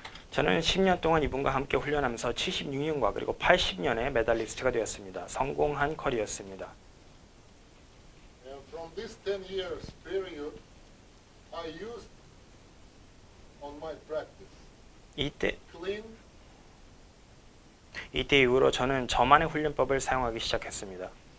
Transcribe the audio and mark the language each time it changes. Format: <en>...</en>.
<ko>저는 10년 동안 이분과 함께 훈련하면서 76년과 그리고 80년에 메달리스트가 되었습니다. 성공한 커리어였습니다.</ko> <en>And from this 10 years period, I used on my practice clean,</en> <ko>이때 이후로 저는 저만의 훈련법을 사용하기 시작했습니다.</ko>